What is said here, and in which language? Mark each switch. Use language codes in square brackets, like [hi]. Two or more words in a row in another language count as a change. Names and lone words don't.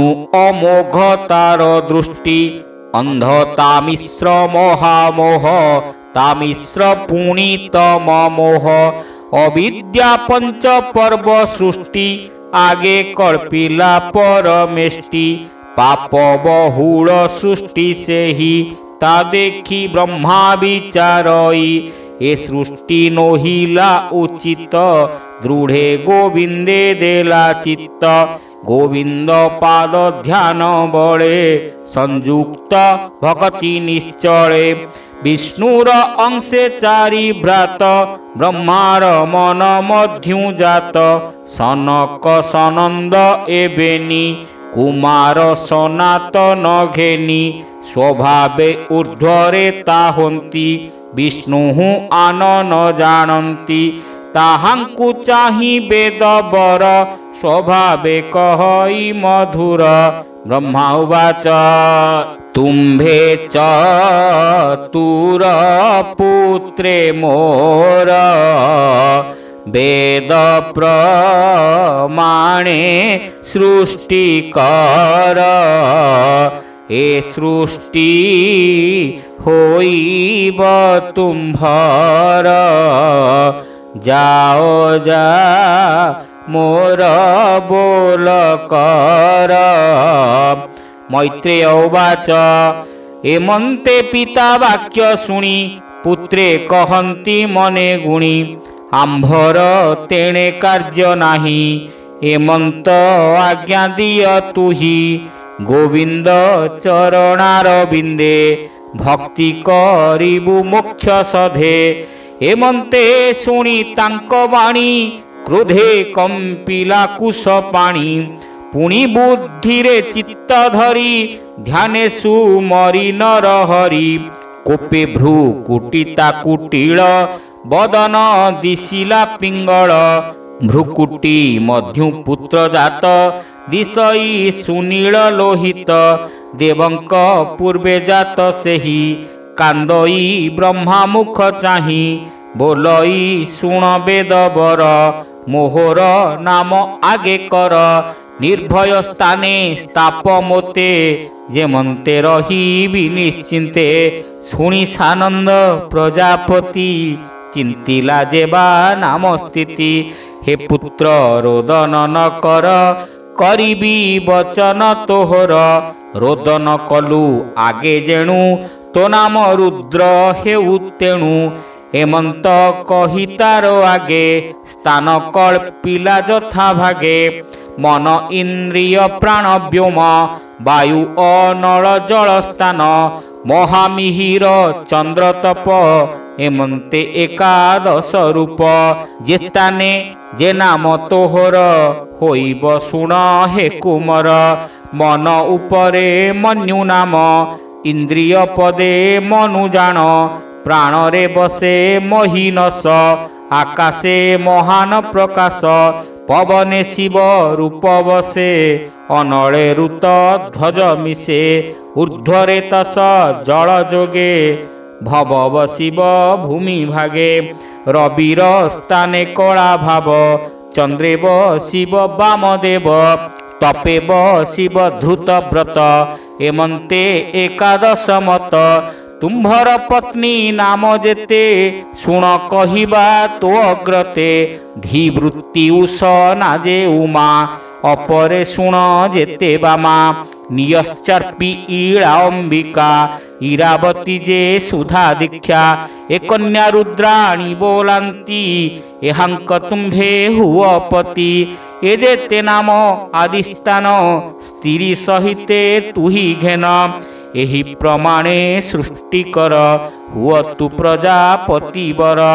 [or] ଅମୋଘତାର ଦୃଷ୍ଟି ଅନ୍ଧତା ମିଶ୍ର ମହାମୋହ ତାମିଶ୍ର ପୁଣିତମ ମୋହ ଅବିଦ୍ୟା ପଞ୍ଚ ପର୍ବ ସୃଷ୍ଟି ଆଗେ କଳ୍ପିଲା ପରମେଷ୍ଟି ପାପ ବହୁଳ ସୃଷ୍ଟି ସେ ହି ତା ଦେଖି ବ୍ରହ୍ମା ବିଚାରଇ ଏ ସୃଷ୍ଟି ନୋହିଲା ଉଚିତ ଦୃଢ଼େ ଗୋବିନ୍ଦେ ଦେଲା ଚିତ୍ତ ଗୋବିନ୍ଦ ପାଦ ଧ୍ୟାନ ବଳେ ସଂଯୁକ୍ତ ଭକ୍ତି ନିଶ୍ଚଳେ ବିଷ୍ଣୁର ଅଂଶେ ଚାରି ଭ୍ରାତ ବ୍ରହ୍ମାର ମନ ମଧ୍ୟୁ ଜାତ ସନକ ସନନ୍ଦ ଏବେନି କୁମାର ସନାତନ ଘେନି ସ୍ୱଭାବେ ଊର୍ଦ୍ଧ୍ୱରେ ତାହନ୍ତି ବିଷ୍ଣୁ ଆନନ ଜାଣନ୍ତି ତାହାଙ୍କୁ ଚାହି ବେଦ ବର ସ୍ୱଭାବେ କହଇ ମଧୁର। ବ୍ରହ୍ମା ଉବାଚ ତୁମ୍ଭେ ଚତୁର ପୁତ୍ରେ ମୋର ବେଦ ପ୍ରମାଣେ ସୃଷ୍ଟି କର ଏ ସୃଷ୍ଟି ହୋଇବ ତୁମ୍ଭର ଯାଅ ଯା ମୋର ବୋଲ କର। ମୈତ୍ରେୟ ଉବାଚ ଏମନ୍ତେ ପିତା ବାକ୍ୟ ଶୁଣି ପୁତ୍ରେ କହନ୍ତି ମନେ ଗୁଣି ଆମ୍ଭର ତେଣେ କାର୍ଯ୍ୟ ନାହି ଏମନ୍ତ ଆଜ୍ଞା ଦିୟ ତୁହି ଗୋବିନ୍ଦ ଚରଣାରବିନ୍ଦେ ଭକ୍ତି କରିବୁ ମୋକ୍ଷ ସଧେ। ଏମନ୍ତେ ଶୁଣି ତାଙ୍କ ବାଣୀ କ୍ରୋଧେ କମ୍ପିଲା କୁଶ ପାଣି ପୁଣି ବୁଦ୍ଧିରେ ଚିତ୍ତ ଧରି ଧ୍ୟାନେ ସୁମରି ନର ହରି କୋପେ ଭ୍ରୂ କୁଟିତା କୁଟିଳ ବଦନ ଦିଶିଲା ପିଙ୍ଗଳ ଭ୍ରୁକୁଟି ମଧ୍ୟୁ ପୁତ୍ର ଜାତ ଦିଶଇ ସୁନୀଳ ଲୋହିତ ଦେବଙ୍କ ପୂର୍ବେ ଜାତ ସେହି କାନ୍ଦଇ ବ୍ରହ୍ମା ମୁଖ ଚାହି ବୋଲଇ ଶୁଣ ବେଦ ବର ମୋହର ନାମ ଆଗେ କର ନିର୍ଭୟ ସ୍ଥାନେ ସ୍ଥାପ ମୋତେ ଯେମନ୍ତେ ରହି ନିଶ୍ଚିନ୍ତେ ଶୁଣି ସାନନ୍ଦ ପ୍ରଜାପତି ଚିନ୍ତିଲା ଯେବା ନାମ ସ୍ଥିତି ହେ ପୁତ୍ର ରୋଦନ ନ କର କରିବି ବଚନ ତୋହର ରୋଦନ କଲୁ ଆଗେ ଯେଣୁ ତୋ ନାମ ରୁଦ୍ର ହେଉ ତେଣୁ ହେମନ୍ତ କହି ତାର ଆଗେ ସ୍ଥାନ କଳ୍ପିଲା ଯଥା ଭାଗେ ମନ ଇନ୍ଦ୍ରିୟ ପ୍ରାଣ ବ୍ୟୋମ ବାୟୁ ଅନଳ ଜଳ ସ୍ଥାନ ମହାମିହିର ଚନ୍ଦ୍ର ତପ ହେମନ୍ତେ ଏକାଦଶ ରୂପ ଯେ ସ୍ଥାନେ ଯେ ନାମ ତୋହର ହୋଇବ ଶୁଣ ହେ କୁମର ମନ ଉପରେ ମନ୍ୟୁ ନାମ ଇନ୍ଦ୍ରିୟ ପଦେ ମନୁ ଜାଣ ପ୍ରାଣ ରେ ବସେ ମହୀନସ ଆକାଶେ ମହାନ ପ୍ରକାଶ ପବନେ ଶିବ ରୂପ ବସେ ଅନଳେ ଋତ ଧ୍ୱଜ ମିଶେ ଊର୍ଦ୍ଧ୍ୱରେ ତସ ଜଳ ଯୋଗେ ଭବ ଶିବ ଭୂମି ଭାଗେ ରବିର ସ୍ଥାନେ କଳା ଭାବ ଚନ୍ଦ୍ରେବ ଶିବ ବାମଦେବ ତପେବ ଶିବ ଧୃତ ବ୍ରତ ଏମନ୍ତେ ଏକାଦଶ ମତ ତୁମ୍ଭର ପତ୍ନୀ ନାମ ଯେତେ ଶୁଣ କହିବା ତୋ ଅଗ୍ରତେ ଧୀବୃତ୍ତି ଉଷ ନାଯେ ଉମା ଅପରେ ଶୁଣ ଯେତେ ବାମା ନିୟଶ୍ଚର୍ପୀ ଈଳା ଅମ୍ବିକା ଇରାବତୀ ଯେ ସୁଧା ଦୀକ୍ଷା ଏ କନ୍ୟା ରୁଦ୍ରାଣୀ ବୋଲନ୍ତି ଏହାଙ୍କ ତୁମ୍ଭେ ହୁଅ ପତି ଏ ଯେତେ ନାମ ଆଦିସ୍ଥାନ ସ୍ତ୍ରୀ ସହିତେ ତୁହି ଘେନ ଏହି ପ୍ରମାଣେ ସୃଷ୍ଟି କର ହୁଅ ତୁ ପ୍ରଜାପତି ବର